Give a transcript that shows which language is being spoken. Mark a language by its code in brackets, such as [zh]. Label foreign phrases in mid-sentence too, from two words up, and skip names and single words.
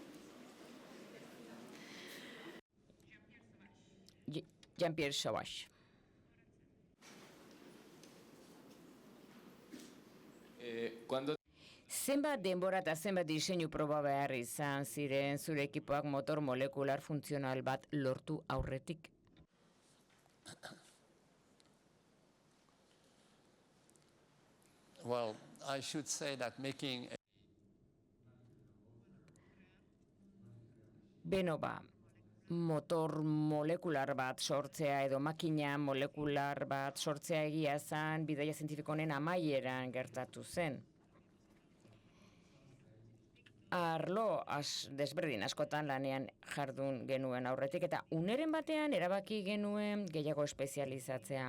[eu] Jean-Pierre Sauvage. Zenbat denbora eta zenbat diseinu proba behar izan ziren zure ekipoak motor molekular funtzional bat lortu aurretik? [en] Well, I should say that making [eu] Beno motor molekular bat sortzea edo makina molekular bat sortzea egia zen bidaia zientifiko honen amaieran gertatu zen. Arlo desberdin askotan lanean jardun genuen aurretik eta uneren batean erabaki genuen gehiago espezializatzea.